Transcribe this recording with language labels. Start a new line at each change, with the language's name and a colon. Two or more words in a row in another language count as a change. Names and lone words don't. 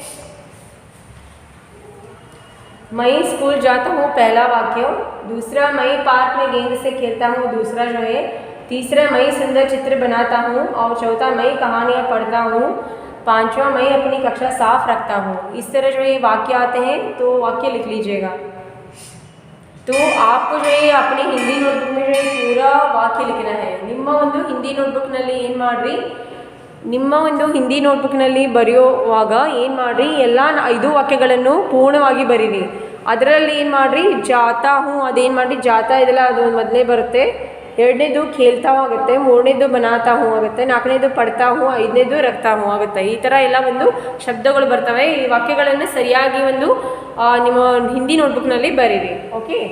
Hindi: मैं स्कूल जाता हूँ पहला वाक्य, दूसरा मैं पार्क में गेंद से खेलता हूँ दूसरा जो है, तीसरा मैं सुंदर चित्र बनाता हूँ, और चौथा मैं कहानियाँ पढ़ता हूँ, पांचवा मैं अपनी कक्षा साफ रखता हूँ। इस तरह जो ये वाक्य आते हैं, तो वाक्य लिख लीजिएगा। तो आपको जो है अपने हिंदी नोटबुक में जो है पूरा वाक्य लिखना है।
Kannada: ನಿಮ್ಮ ಒಂದು ಹಿಂದಿ ನೋಟ್ಬುಕ್ನಲ್ಲಿ ಏನು ಮಾಡಿರಿ, ನಿಮ್ಮ ಒಂದು ಹಿಂದಿ ನೋಟ್ಬುಕ್ನಲ್ಲಿ ಬರೆಯುವಾಗ ಏನು ಮಾಡಿರಿ, ಎಲ್ಲ 5 ವಾಕ್ಯಗಳನ್ನು ಪೂರ್ಣವಾಗಿ ಬರೀರಿ. ಅದರಲ್ಲಿ ಏನು ಮಾಡಿರಿ,
Hindi: जाता हूँ
Kannada: ಅದೇನು ಮಾಡಿರಿ, ಜಾತಾ ಇದೆಲ್ಲ ಅದು ಮೊದಲೇ ಬರುತ್ತೆ, ಎರಡನೇದು
Hindi: खेलता हूँ
Kannada: ಆಗುತ್ತೆ, ಮೂರನೇದು
Hindi: बनाता हूँ
Kannada: ಆಗುತ್ತೆ, ನಾಲ್ಕನೇದು
Hindi: पढ़ता हूँ,
Kannada: ಐದನೇದು
Hindi: रखता हूँ
Kannada: ಆಗುತ್ತೆ. ಈ ಥರ ಎಲ್ಲ ಒಂದು ಶಬ್ದಗಳು ಬರ್ತವೆ. ಈ ವಾಕ್ಯಗಳನ್ನು ಸರಿಯಾಗಿ ಒಂದು ನಿಮ್ಮ ಹಿಂದಿ ನೋಟ್ಬುಕ್ನಲ್ಲಿ ಬರೀರಿ, ಓಕೆ।